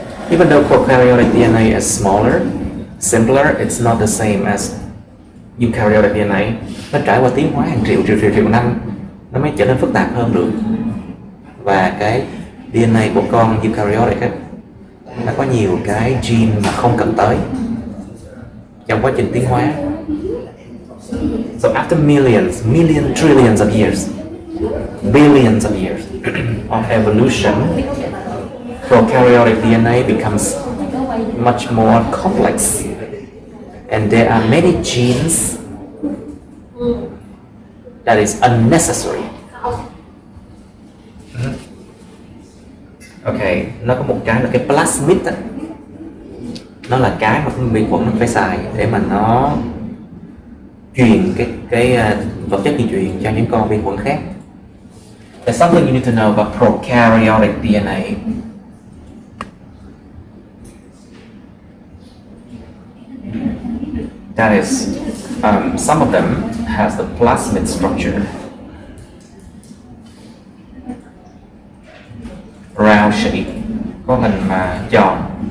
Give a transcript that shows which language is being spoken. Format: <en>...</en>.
<en>Even though prokaryotic DNA is smaller, simpler, it's not the same as eukaryotic DNA.</en> <vi>Nó trải qua tiến hóa hàng triệu năm nó mới trở nên phức tạp hơn được. Và cái DNA của con eukaryotic ấy, nó có nhiều cái gene mà không cần tới trong quá trình tiến hóa.</vi> <en>So after millions, trillions of years, billions of years of evolution, prokaryotic DNA becomes much more complex, and there are many genes that is unnecessary.</en> <vi>Okay, nó có một cái là cái plasmid á. Nó là cái mà vi khuẩn nó phải xài để mà nó truyền cái vật chất di truyền cho những con vi khuẩn khác.</vi> <en>There's something you need to know about prokaryotic DNA. That is, some of them has the plasmid structure, round shape,</en> <vi>có hình mà tròn.</vi>